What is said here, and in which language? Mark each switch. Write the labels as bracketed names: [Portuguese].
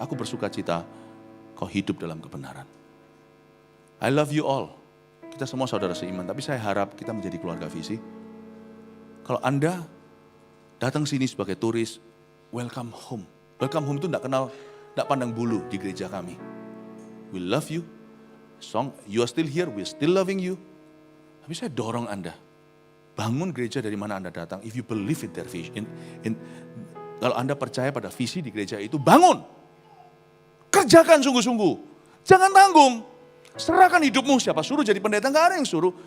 [Indonesian] Aku bersukacita kau hidup dalam kebenaran. [English] I love you all. [Indonesian] Kita semua saudara seiman, tapi saya harap kita menjadi keluarga visi. Kalau Anda datang sini sebagai turis, [English] welcome home. Welcome home [Indonesian] itu tidak pandang bulu di gereja kami. [English] We love you. You are still here, we are still loving you. [Indonesian] Tapi saya dorong Anda, bangun gereja dari mana Anda datang. [English] If you believe in their vision, [Indonesian] kalau Anda percaya pada visi di gereja itu, bangun. Kerjakan sungguh-sungguh. Jangan tanggung. Serahkan hidupmu, siapa suruh jadi pendeta, nggak ada yang suruh.